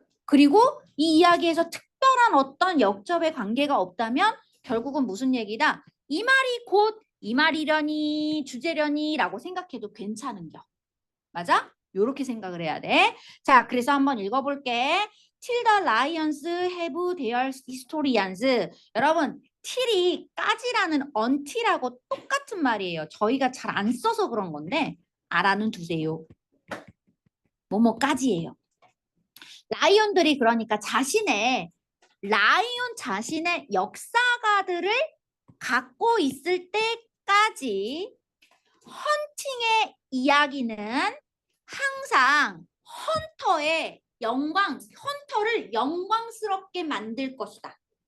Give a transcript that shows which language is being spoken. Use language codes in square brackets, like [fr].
[ko] 그리고 이 이야기에서 특별한 어떤 역접의 관계가 없다면 결국은 무슨 얘기다? 이 말이 곧 이 말이려니 주제려니 라고 생각해도 괜찮은겨. 맞아? 요렇게 생각을 해야 돼. 자, 그래서 한번 읽어볼게. [en] Till the lions have their historians. [ko] 여러분, till이 까지라는 until하고 똑같은 말이에요. 저희가 잘 안 써서 그런 건데 알아는 두세요. 뭐뭐까지예요. 라이온들이 그러니까 라이온 자신의 역사가들을 갖고 있을 때까지 헌팅의 이야기는 항상 헌터를 영광스럽게 만들 것이다.